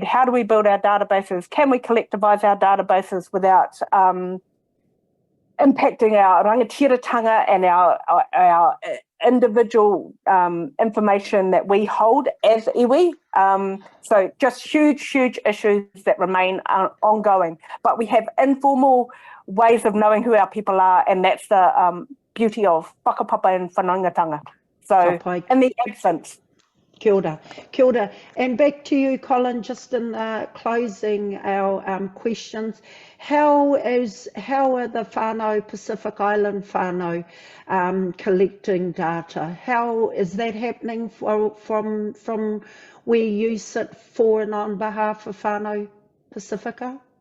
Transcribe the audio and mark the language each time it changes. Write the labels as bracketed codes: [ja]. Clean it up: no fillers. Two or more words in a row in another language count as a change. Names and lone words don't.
[en] How do we build our databases? Can we collectivise our databases without impacting our rangatiratanga and our individual information that we hold as iwi? So just huge issues that remain ongoing. But we have informal ways of knowing who our people are, and that's the beauty of whakapapa and whanaungatanga. So in the absence. [mi] Kia ora. Kia ora. [en] And back to you, Colin, just in closing our questions. How are the whānau, Pacific Island whānau, collecting data? How is that happening from where you sit for and on behalf of whānau Pacifica?